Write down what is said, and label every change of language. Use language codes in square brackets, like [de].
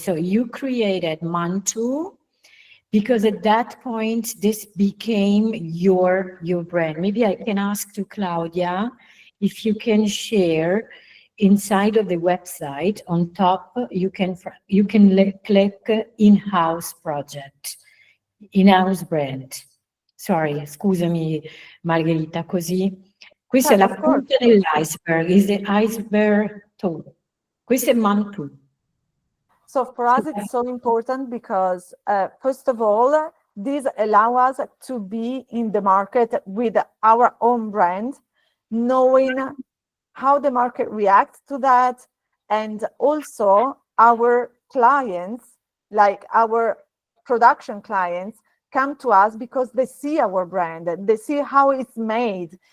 [en] So you created Mantu because at that point this became your brand. Maybe I can ask to Claudia if you can share inside of the website on top. You can click in-house project, in-house brand. [it] Sorry, scusami Margherita, così. Questa è la punta dell'iceberg, [en] is the iceberg top. [it] Questo è Mantu. [en] So for us, it's so important because, first of all, this allows us to be in the market with our own brand, knowing how the market reacts to that, and also our clients, like our production clients, come to us because they see our brand, they see how it's made.